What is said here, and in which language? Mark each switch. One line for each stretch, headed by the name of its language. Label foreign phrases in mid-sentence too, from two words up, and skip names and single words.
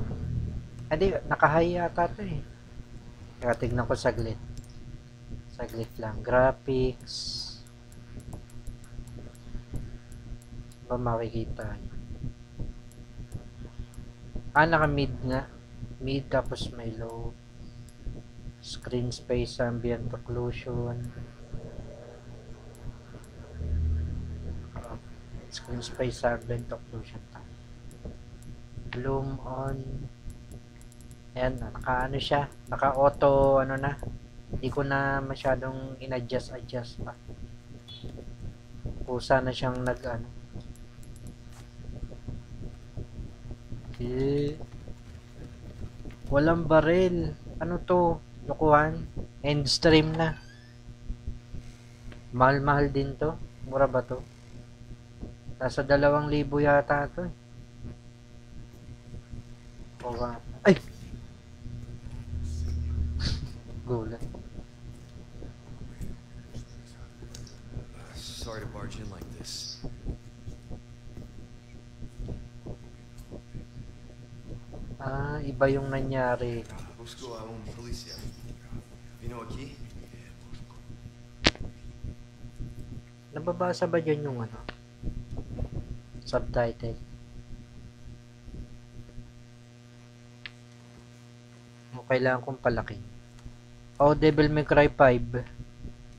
Filipino: Hindi, naka-high yata ito eh. Kaya tignan ko saglit. Saglit lang. Graphics. Ba makikita nyo? Naka-mid nga. Mid tapos may low.
English: Screen space, ambient occlusion.
Filipino: Yung
English: Space Servant Occlusion Tank. Bloom on.
Filipino: Ayan, naka-ano siya. Naka-auto, ano na. Hindi ko na masyadong in-adjust pa. Kusa na siyang nag-ano. Walang baril. Ano to? Lukuhan.
English: End stream
Filipino: na. Mahal-mahal din to. Mura ba to? Nasa 2,000 yata to. O ba? Ay! Gulat.
English: Sorry to barge in like this.
Filipino: Iba yung nangyari.
Spanish: Busco a un policía. Vino aquí?
Filipino: Nababasa ba dyan yung ano? Subtitle? O kailangan kong palaking. Devil May Cry 5.